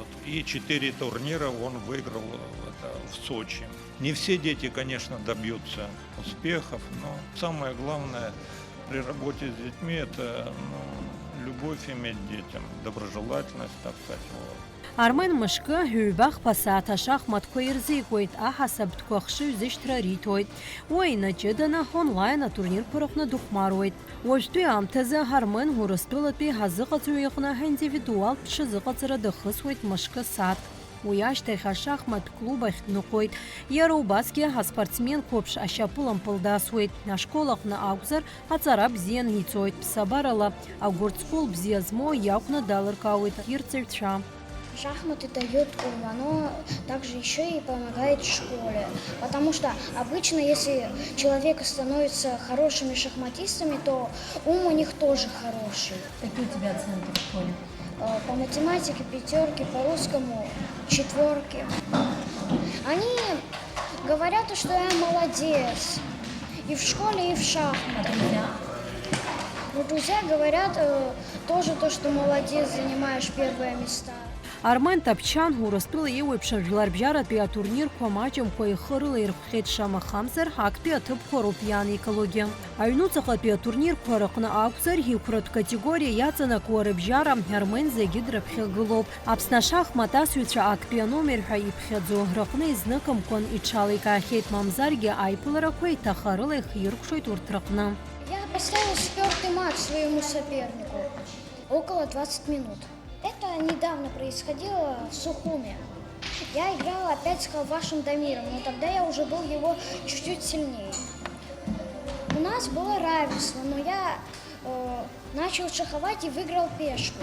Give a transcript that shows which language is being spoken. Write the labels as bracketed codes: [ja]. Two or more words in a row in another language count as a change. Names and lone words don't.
[ru] И 4 турнира он выиграл в Сочи. Не все дети, конечно, добьются успехов, но самое главное при работе с детьми – это любовь иметь к детям, доброжелательность, так сказать. [ab] Армен мышкы ҳәҩбах ԥасаҭ ашахматқәа ирзикуеит, аҳасабтәқәа ахшыҩ зышьҭра риҭоит. Уи инаҷыданы онлайн атурнирқәа рыҟны дыхәмаруеит. Уажәтәи аамҭазы Армен Урыстәылатәи ҳазыҟаҵаҩ иҟны ҳиндивидуалтә ҽазыҟаҵара дахысуеит мышкы сааҭк. Уи ашьҭахь ашахмат клуб ахь дныҟәоит. Иара убасгьы аспортсменқәеиԥш ашьапылампыл дасуеит. Ашкол аҟны акәзар, аҵара бзианы ицоит. Ԥсабарала агәырҵҟәыл бзиа змоу иакәны далыркаауеит ирҵаҩцәа. [ru] Шахматы дают ум, оно также еще и помогает в школе. Потому что обычно, если человек становится хорошими шахматистами, то ум у них тоже хороший. Какие у тебя оценки в школе? По математике 5, по русскому 4. Они говорят, что я молодец и в школе, и в шахматах. Друзья говорят тоже то, что молодец, занимаешь первые места. [ab] Армен Таԥчан Урыстәыла еиуеиԥшым жәларбжьаратәи атурнирқәа маҷымкәа ихы рылаирхәхьеит шамахамзар, актәи аҭыԥқәа роуп иаанеигалогьы. Аҩнуҵаҟатәи атурнирқәа рыҟны акәзар, иқәратә категориа иаҵанакуа рыбжьара Армен зегьы дрыԥхьагылоуп. Аԥсны ашахмат асҩцәа актәи аномер ҳәа иԥхьаӡо рыҟны изныкымкәан иҽаликаахьеит, мамзаргьы аиԥыларақәа еиҭахарыла ихиркәшоит урҭ рыҟны. [ru] Я поставил 4-й мат своему сопернику. Около 20 минут. Это недавно происходило в Сухуме. Я играла опять с Халвашем Дамиром, но тогда я уже был его чуть-чуть сильнее. У нас было равенство, но я начал шаховать и выиграл пешку.